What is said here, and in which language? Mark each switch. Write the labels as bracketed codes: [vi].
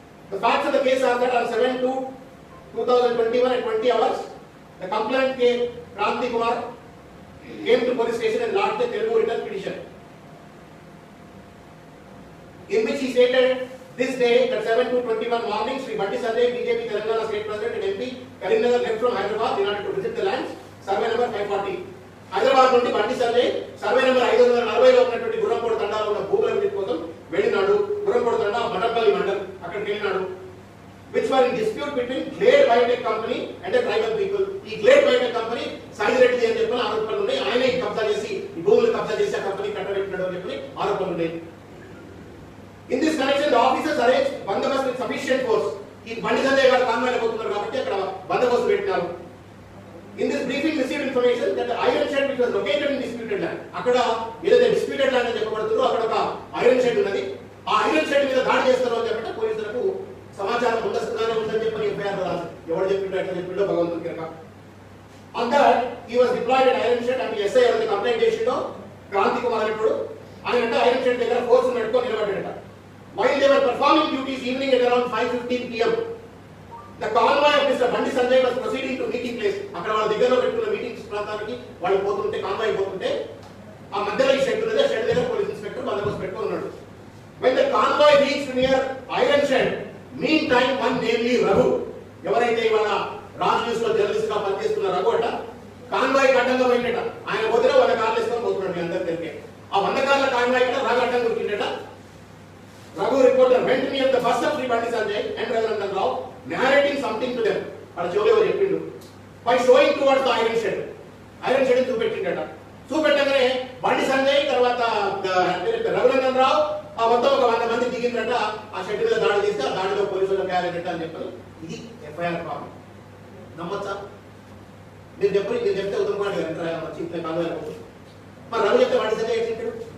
[en] The facts of the case are that on 7/2/2021 at 20 hours, the complainant Kranti Kumar came to police station and lodged a Telugu written petition, in which he stated this day that 7/2/21 morning, Sri Bandi Sanjay, BJP Telangana State President and MP, Karimnagar left from Hyderabad in order to visit the lands, survey number 540. [te] Hyderabad నుండి Bandi Sanjay survey number 540లో ఉన్నటువంటి గుర్రంపూడి తండాలో ఉన్న భూముల విధి కోసం వెళ్ళినాడు. గుర్రంపూడి తండా మటపల్లి మండల్ అక్కడికి వెళ్ళినాడు. [en] Which were in dispute between Glade biotech company and tribal people. [te] ఈ Glade Biotech company Saidireddy అని చెప్పిన ఆరోపణలు ఉన్నాయి. ఆయనే కబ్జా చేసి ఈ భూములు కబ్జా చేసి ఆ కంపెనీ కట్టబెట్టినాడు అని చెప్పి ఆరోపణలు ఉన్నాయి. [en] In this connection the officers arrange బందోబస్తు with sufficient force. [te] ఈ బండి సంజయ్ గారు కాన్వాయ్లో పోతున్నారు కాబట్టి అక్కడ బందోబస్తు పెట్టినారు. [en] In this briefing received information that the iron shed which was located in disputed land, [te] akkada ఏదైతే disputed land అని చెప్పబడుతుందో అక్కడ ఒక ఐరన్ షెడ్ ఉన్నది. ఆ ఐరన్ షెడ్ మీద దాడి చేస్తారు అని చెప్పి పోలీసులకు సమాచారం ముందస్తుగానే ఉందని చెప్పి ఎఫ్ఐఆర్ రాశారు. ఎవరు చెప్పిండో ఎట్లా చెప్పిండో భగవంతుని కనుక. [en] On that he was deployed at iron shed and SI [te] ఎవరైతే కంప్లైంట్ చేసిండో క్రాంతి కుమార్ అనేప్పుడు ఆయన అంటే ఐరన్ షెడ్ దగ్గర ఫోర్స్ పెట్టుకొని నిలబడ్డాడట. [en] While they were performing duties evening at around 5:15 PM, the convoy of Mr. Bandi Sanjay was proceeding to meeting place. [te] అక్కడ వాళ్ళ దగ్గరలో పెట్టుకున్న మీటింగ్స్ ప్రాంతానికి వాళ్ళు పోతుంటే కాన్వాయ్ పోతుంటే ఆ మధ్యలో ఈ షెడ్ ఉన్నది. షెడ్ దగ్గర పోలీస్ ఇన్స్పెక్టర్ బందోబస్తు పెట్టుకొని ఉన్నాడు. [en] When the convoy reached near iron shed, meantime one namely Raghu, [te] ఎవరైతే ఇవాళ రాజ్ న్యూస్ లో జర్నలిస్ట్ గా పనిచేస్తున్న రఘు అట కాన్వాయ్ అడ్డంగా పోయిందట. ఆయన పోతే 100 కార్లు వేసుకొని పోతున్నాడు. మీ అందరి తెలిపే ఆ 100 కార్ల కాన్వాయ్ కూడా రఘు అడ్డం దొరికిందట. [en] Raghu reporter went near the bus of Sri Bandi Sanjay and Raghunandan Rao, narrating something to them. [te] అలా చెవులో చెప్పిండు. [en] By showing towards the iron shed. [te] Iron shed చూపెట్టిండట. చూపెట్టగానే Bandi Sanjay తర్వాత రఘునందన్ రావు ఆ మొత్తం ఒక 100 మంది దిగిందట. ఆ షెడ్ మీద దాడి చేస్తే ఆ దాడిలో పోలీసులు క్యారెట్ అని చెప్పారు. ఇది ఎఫ్ఐఆర్ ప్రాబ్లం. నమ్మచ్చా? మీరు చెప్తే ఉత్తరపాటి వచ్చి ఇంట్లో కాన్వాయ్ పోతుంది. మరి రఘు చెప్తే బండి సంజయ్ ఎట్లా?